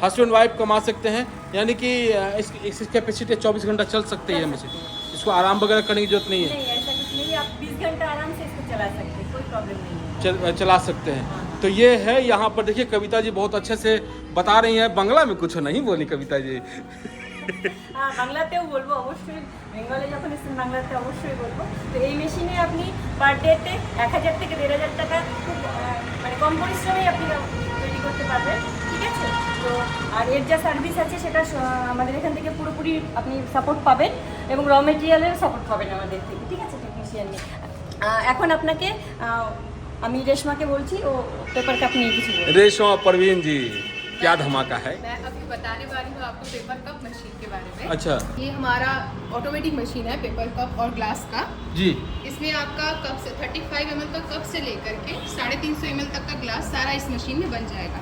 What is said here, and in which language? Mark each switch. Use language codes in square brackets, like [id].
[hi] Husband wife कमा सकते हैं, यानी कि इसकी कैपेसिटी 24 घंटा चल सकती है मशीन, इसको आराम वगैरह करने की जरूरत नहीं है। नहीं, ऐसा कुछ नहीं है, आप 20 घंटा आराम से इसको चला सकते हैं, कोई प्रॉब्लम नहीं है। चला सकते हैं। तो ये है यहाँ पर देखिए, कविता जी बहुत अच्छे से बता रही हैं। बांग्ला में कुछ नहीं बोली कविता जी। [bn] হ্যাঁ, বাংলাতেও বলবো অবশ্যই, বেঙ্গলে যখন এসেছেন বাংলাতে অবশ্যই বলবো। তো এই মেশিনে আপনি পার ডেতে 1000 থেকে 1500 টাকা খুব মানে কম পরিশ্রমেই আপনি তৈরি করতে পারবেন, ঠিক আছে। তো আর এর যা সার্ভিস আছে সেটা আমাদের এখান থেকে পুরোপুরি আপনি সাপোর্ট পাবেন এবং র মেটেরিয়ালেরও সাপোর্ট পাবেন আমাদের থেকে, ঠিক আছে, টেকনিশিয়ান নিয়ে। এখন আপনাকে আমি রেশমাকে বলছি, ও পেপার কাপ নিয়ে কিছু বলবে। [hi] रेशमा परवीन जी, क्या धमाका है। मैं अभी बताने वाली हूँ आपको पेपर कप मशीन के बारे में। अच्छा ये हमारा ऑटोमेटिक मशीन है पेपर कप और ग्लास का। जी, इसमें आपका कप से 35 ml का कप से लेकर के 350 ml तक का ग्लास सारा इस मशीन में बन जाएगा।